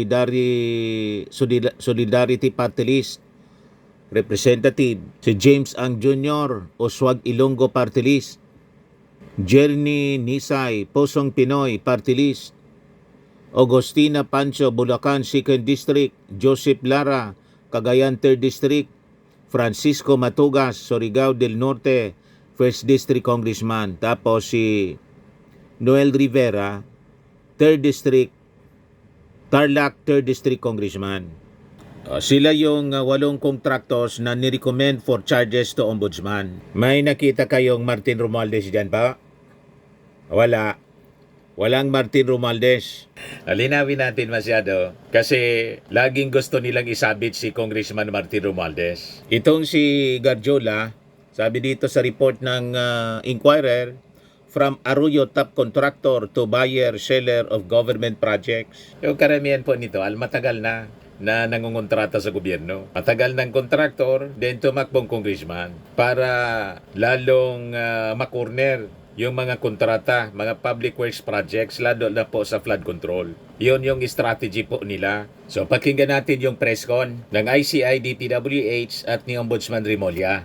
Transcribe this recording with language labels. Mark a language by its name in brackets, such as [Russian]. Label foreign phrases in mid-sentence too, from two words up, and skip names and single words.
[English] solidarity party list representative, si James Ang Jr., Oswag Ilonggo party list, Jerny Nisay, Posong Pinoy party list, Agustina Pancho, Bulacan 2nd District, Joseph Lara, Cagayan 3rd District, Francisco Matugas, Surigao del Norte, 1st District Congressman. [Filipino] Tapos si Noel Rivera, 3rd District, Tarlac 3rd District Congressman. Sila yung 8 contractors na nirecommend [English] for charges to Ombudsman. [Filipino] May nakita kayong Martin Romualdez dyan pa? Wala. Walang Martin Romualdez. Linawin natin masyado kasi laging gusto nilang isabit si Congressman Martin Romualdez. Itong si Garjola, sabi dito sa report ng Inquirer, [English] from Arroyo top contractor to buyer, seller of government projects. [Filipino] Yung karamihan po nito, matagal na nangungontrata sa gobyerno. Matagal ng kontraktor, then tumakbong congressman para lalong makorner yung mga kontrata, mga [English] public works projects, [Filipino] lalo na po sa [English] flood control. [Filipino] Yun yung strategy po nila. So pakinggan natin yung [English] press con [Filipino] ng ICI, DPWH at ni Ombudsman Rimulya.